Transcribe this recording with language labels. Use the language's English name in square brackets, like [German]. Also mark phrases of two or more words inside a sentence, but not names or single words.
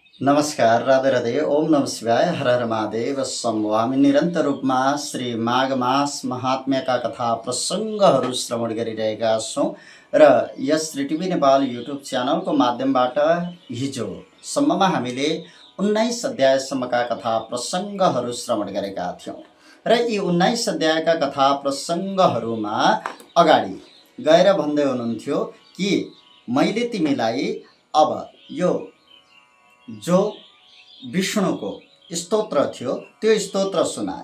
[Sanskrit] नमस्कार, राधे राधे, ओम नमः शिवाय, हर हर महादेव शम्भो। [Nepali] हामी निरन्तर रूपमा श्री माघ मास महात्म्यका कथा प्रसङ्गहरू श्रवण गरिरहेका छौँ र यस श्री टिभी नेपाल युट्युब च्यानलको माध्यमबाट हिजोसम्ममा हामीले 19 अध्यायसम्मका कथा प्रसङ्गहरू श्रवण गरेका थियौँ र यी 19 अध्यायका कथा प्रसङ्गहरूमा अगाडि गएर भन्दै हुनुहुन्थ्यो कि मैले तिमीलाई अब यो जो विष्णुको स्तोत्र थियो त्यो स्तोत्र सुनाए।